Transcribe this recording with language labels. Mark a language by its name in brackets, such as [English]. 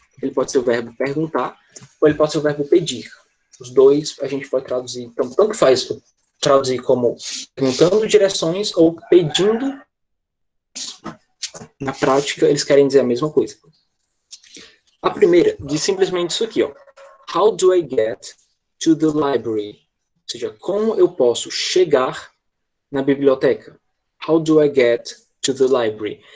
[Portuguese] Ele pode ser o verbo perguntar, ou ele pode ser o verbo pedir. Os dois a gente pode traduzir, então, tanto faz traduzir como perguntando direções ou pedindo. Na prática, eles querem dizer a mesma coisa. A primeira diz simplesmente isso aqui, ó. [English] How do I get to the library? [Portuguese] Ou seja, como eu posso chegar na biblioteca? [English] How do I get to the library?